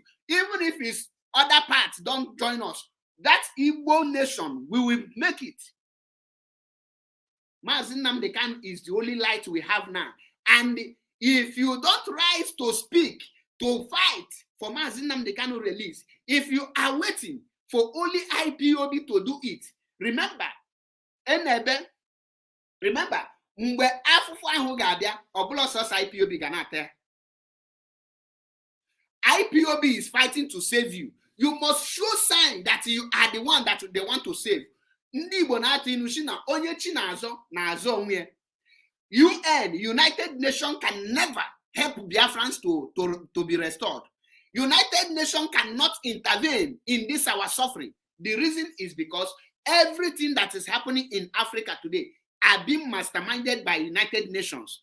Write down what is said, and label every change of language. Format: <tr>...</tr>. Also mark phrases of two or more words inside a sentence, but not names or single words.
<en>Even if his other parts don't join us, that Igbo nation, we will make it. Mazi Nnamdi Kanu is the only light we have now. And if you don't rise to speak, to fight for Mazi Nnamdi Kanu release, if you are waiting for only IPOB to do it, remember,</en> <ig>mgbe afụfụ ahụ ga-abịa, ọbụla sọsọ IPOB ga na-ata.</ig> <en>IPOB is fighting to save you. You must show sign that you are the one that they want to save.</en> <ig>Ndị Igbo na-atụ inu shi na onye chi na-azọ onwe.</ig> <en>UN, United Nations, can never help Biafrans to be restored. United Nations cannot intervene in this our suffering. The reason is because everything that is happening in Africa today are being masterminded by United Nations.</en>